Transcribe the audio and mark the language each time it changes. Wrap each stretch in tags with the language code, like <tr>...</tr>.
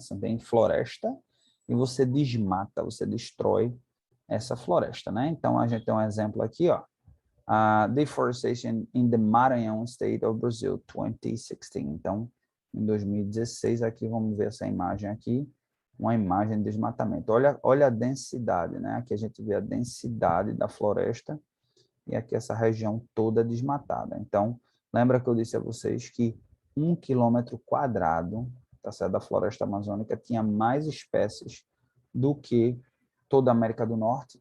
<pt>São bem floresta, e você desmata, você destrói essa floresta, né? Então, a gente tem um exemplo aqui, ó.</pt> <en>Deforestation in the Maranhão State of Brazil, 2016.</en> <pt>Então, em 2016, aqui vamos ver essa imagem aqui, uma imagem de desmatamento. Olha a densidade, né? Aqui a gente vê a densidade da floresta e aqui essa região toda desmatada. Então, lembra que eu disse a vocês que 1 quilômetro quadrado, tá certo, da floresta amazônica tinha mais espécies do que toda a América do Norte.</pt>